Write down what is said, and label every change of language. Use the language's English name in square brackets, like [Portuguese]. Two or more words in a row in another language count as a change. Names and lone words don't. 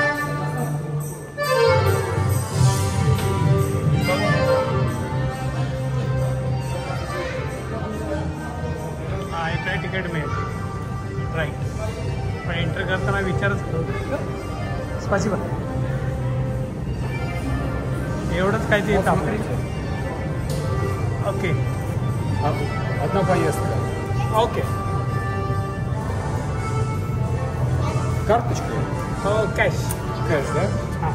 [Marathi] हा इकडे तिकीट मिळेल राईट. पण एंटर करताना विचारच करतो स्पासिबल एवढंच काय ते तापडे. ओके [Russian] одна поездка. [Marathi] ओके [Russian] Карточкой? [Marathi] कॅश [Russian] Кэш, да? [Marathi] हां